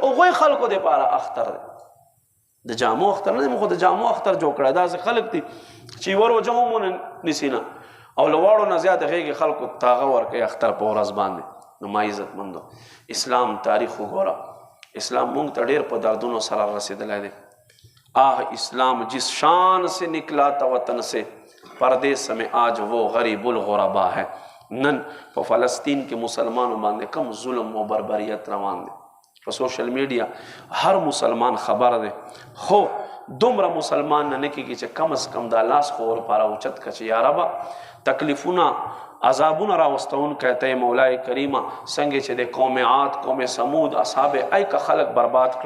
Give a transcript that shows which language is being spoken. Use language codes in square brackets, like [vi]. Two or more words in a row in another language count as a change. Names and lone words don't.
[ps] هغوی خلکو دپاره اختر دی. د جامو اختر نه دی. موږ خو د جامو اختر جوړ کړی. داسې خلک دي چې یوه روژه هم ونه نیسي نه او له واړو نه زیاته غېږې خلکو تاغه ورکوي اختر په ورځ باندې. نو ما عزتمندو اسلام تاریخ وګوره. اسلام مونږ ته ډېر په دردونو سره رسېدلی دی. [ur] اسلام جس شان سے نکلا تا وطن سے پردیس میں آج وہ غریب الغربا ہے. [ps] نن په فلسطین کې مسلمانو باندې کم ظلم و بربریت روان دی. په سوشل میډیا هر مسلمان خبر دی، خو دومره مسلمان نه کېږي چې کم از کم دا لاس خو ورپاره اوچت کړه چې یا ربه تکلیفونه عذابونه راوستونکی ته مولای کریمه څنګه چې د قوم عاد قوم سمود اصحاب ایکه خلک برباد کړل.